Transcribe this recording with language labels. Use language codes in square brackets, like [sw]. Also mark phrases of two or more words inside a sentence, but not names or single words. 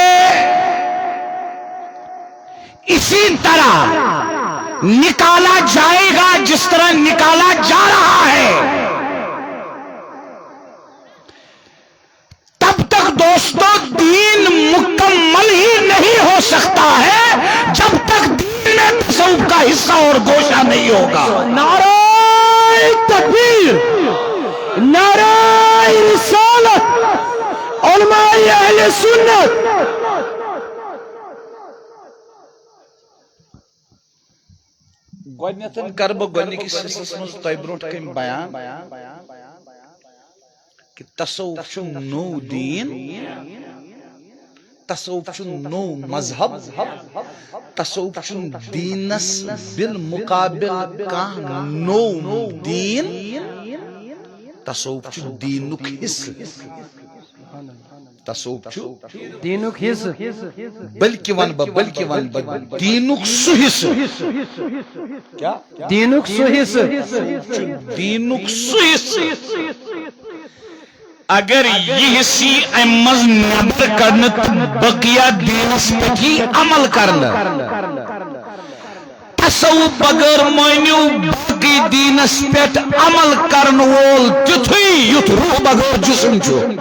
[ur] اسی طرح نکالا جائے گا جس طرح نکالا جا رہا ہے، تب تک دوستو دین مکمل ہی نہیں ہو سکتا ہے جب تک دین میں تصوف کا حصہ اور گوشہ نہیں ہوگا۔ نعرہ تکبیر، نعرہ رسالت، علماء اہل سنت۔ [ks] گۄڈنیٚتھ کر بہٕ گۄڈنِکِس حصس منٛز تۄہہِ برونٛٹھ کٔنۍ بیان کہ تصوف چھُ نوٚو دیٖن، تصوف چھُ نوٚو مذہب، تصوف چھُنہٕ دیٖنس بالمقابل کانٛہہ نوٚو دیٖن، تصوف چھُ دیٖنُک حصہٕ، تصوف چھُ دینک حصہ، بلکہ ون بہٕ دیٖنُک سُہ حصہٕ، کیا دینک سو حصہ، دیٖنُک سُہ حصہٕ اگر یہ حصی امہِ منٛز نیبر کڑنہٕ تہٕ بقیہ دیٖنس پٮ۪ٹھ ہی عمل کرنہٕ، تصوف بغٲر مٲنِو باقی دیٖنس پٮ۪ٹھ عمل کرن وول تیُتھُے یُتھ روح بغٲر جسم چھُ،